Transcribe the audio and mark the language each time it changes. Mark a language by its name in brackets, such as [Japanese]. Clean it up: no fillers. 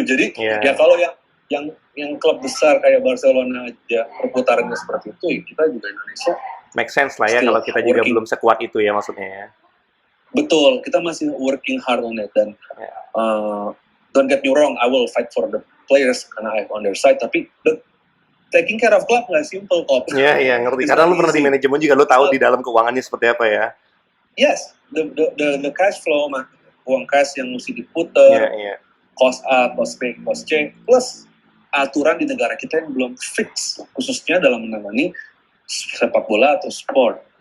[Indonesian] Jadi, ya kalau yang klub besar kayak Barcelona aja perputarannya seperti itu, kita juga Indonesia make sense lah ya, kalau kita juga belum sekuat itu ya maksudnya ya. Betul, kita masih [English] working hard on it, [Indonesian] dan [English] don't get me wrong, I will fight for the players [Indonesian] karena [English] I'm on their side, [Indonesian] tapi [English] taking care of club [Indonesian] nggak simple kok. Iya, ngerti. Karena lu pernah di manajemen juga, lu tahu di dalam keuangannya seperti apa ya. [English] Yes, the cash flow, [Indonesian] uang cash yang mesti diputar, cost A, cost B, cost C, plus aturan di negara kita yang belum fix, khususnya dalam menangani sepak bola atau sport.